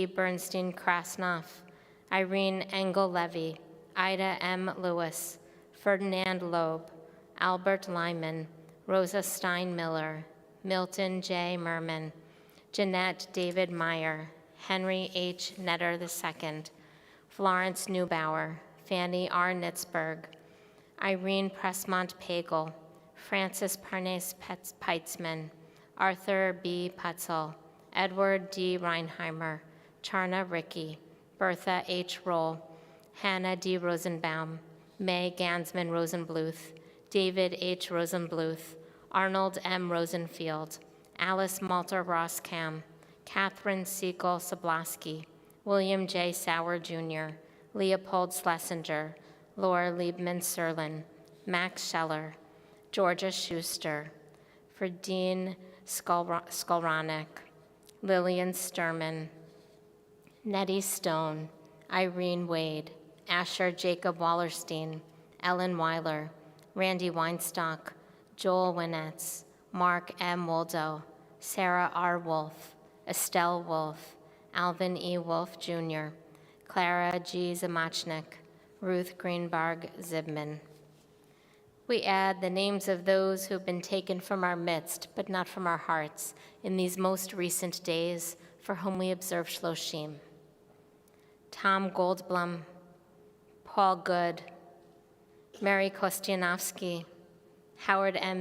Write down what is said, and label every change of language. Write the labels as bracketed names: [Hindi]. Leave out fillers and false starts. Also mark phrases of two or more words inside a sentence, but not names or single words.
[English] Bernstein Krasnoff, Irene Engel Levy, Ida M. Lewis, Ferdinand Loeb, Albert Lyman, Rosa Stein Miller, Milton J. Merman, Jeanette David Meyer, Henry H. Netter II, Florence Neubauer, Fanny R. Nitzberg, Irene Pressmont Pagel, Francis Parnes Peitzman, Arthur B. Putzel, Edward D. Reinheimer, Charna Rickey, Bertha H. Roll, Hannah D. Rosenbaum, May Gansman Rosenbluth, David H. Rosenbluth, Arnold M. Rosenfield, Alice Malter Roskam, Catherine Siegel Sablasky, William J. Sauer Jr., Leopold Schlesinger, Laura Liebman Serlin, Max Scheller, Georgia Schuster, Ferdine Skolranek, Lillian Sturman, Nettie Stone, Irene Wade, Asher Jacob Wallerstein, Ellen Weiler, Randy Weinstock, Joel Winnetz, Mark M. Woldo, Sarah R. Wolf, Estelle Wolf, Alvin E. Wolf Jr., Clara G. Zamachnik, Ruth Greenberg Zibman. We add the names of those who have been taken from our midst, but not from our hearts, in these most recent days, for whom we observe Shloshim. Tom Goldblum, Paul Good, Mary Kostianowski, Howard M.